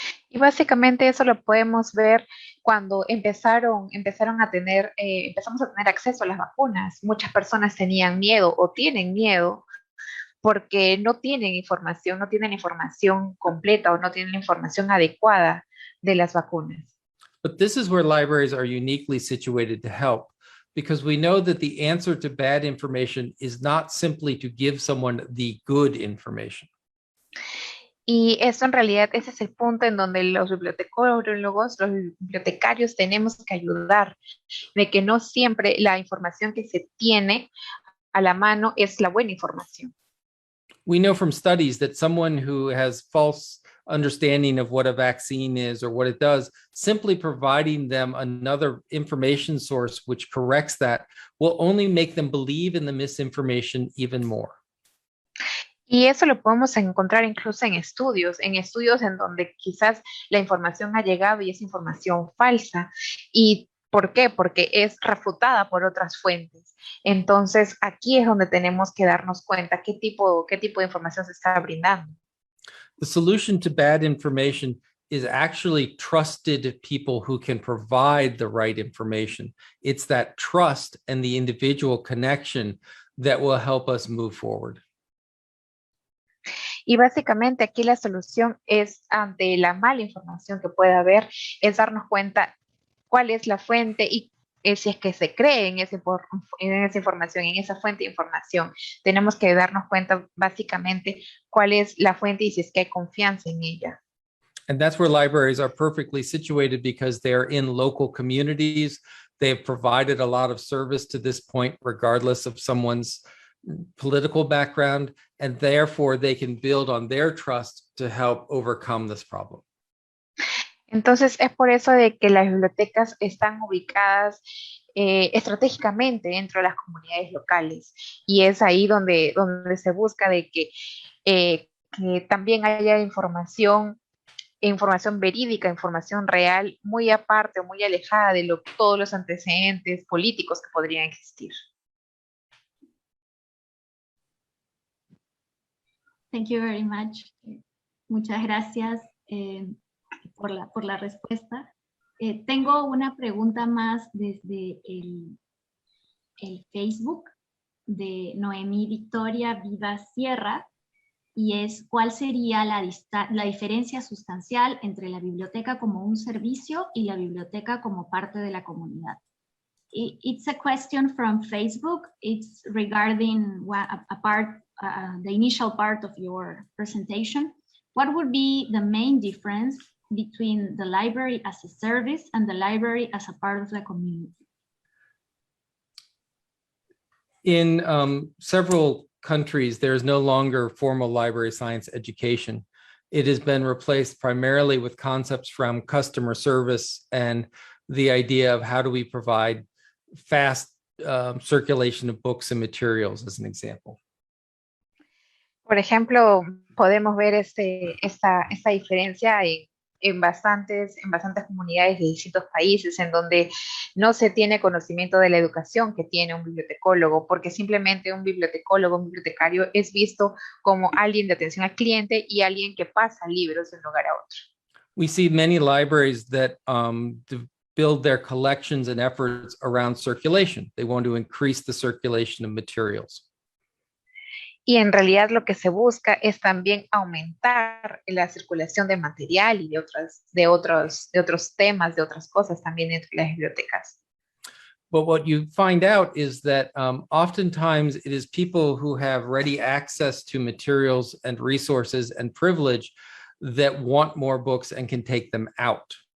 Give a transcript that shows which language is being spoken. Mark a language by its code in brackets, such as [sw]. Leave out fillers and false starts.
[es] Y básicamente eso lo podemos ver cuando empezamos a tener acceso a las vacunas. Muchas personas tenían miedo o tienen miedo porque no tienen información completa o no tienen la información adecuada de las vacunas. [en] But this is where libraries are uniquely situated to help, because we know that the answer to bad information is not simply to give someone the good information. [es] Y eso en realidad, ese es el punto en donde los bibliotecólogos, los bibliotecarios tenemos que ayudar, de que no siempre la información que se tiene a la mano es la buena información. [en] We know from studies that someone who has false understanding of what a vaccine is or what it does, simply providing them another information source which corrects that will only make them believe in the misinformation even more. [es] Y eso lo podemos encontrar incluso en estudios en donde quizás la información ha llegado y es información falsa. ¿Y por qué? Porque es refutada por otras fuentes. Entonces, aquí es donde tenemos que darnos cuenta qué tipo de información se está brindando. [en] The solution to bad information is actually trusted people who can provide the right information. It's that trust and the individual connection that will help us move forward. [es] Y básicamente aquí la solución es, ante la mala información que pueda haber, es darnos cuenta cuál es la fuente y si es que se cree en esa información, en esa fuente de información. Tenemos que darnos cuenta básicamente cuál es la fuente y si es que hay confianza en ella. [en] And that's where libraries are perfectly situated, because they're in local communities. They have provided a lot of service to this point, regardless of someone's political background, and therefore they can build on their trust to help overcome this problem. [es] Entonces es por eso de que las bibliotecas están ubicadas estratégicamente dentro de las comunidades locales, y es ahí donde se busca de que también haya información verídica, información real, muy aparte o muy alejada de todos los antecedentes políticos que podrían existir. [en] Thank you very much. [es] Muchas gracias por la respuesta. Tengo una pregunta más desde el Facebook de Noemí Victoria Viva Sierra, y es: ¿cuál sería la diferencia sustancial entre la biblioteca como un servicio y la biblioteca como parte de la comunidad? [en] It's a question from Facebook. It's regarding the initial part of your presentation. What would be the main difference between the library as a service and the library as a part of the community? In several countries, there is no longer formal library science education. It has been replaced primarily with concepts from customer service and the idea of how do we provide fast circulation of books and materials, as an example. [es] Por ejemplo, podemos ver esta diferencia en bastantes comunidades de distintos países, en donde no se tiene conocimiento de la educación que tiene un bibliotecólogo, porque simplemente un bibliotecario es visto como alguien de atención al cliente y alguien que pasa libros de un lugar a otro. [en] We see many libraries that build their collections and efforts around circulation. They want to increase the circulation of materials. [es] Y en realidad lo que se busca es también aumentar la circulación de material y de otros temas, de otras cosas también dentro de las bibliotecas. [en] But what you find out is that oftentimes it is people who have ready access to materials and resources and privilege that want more books and can take them out.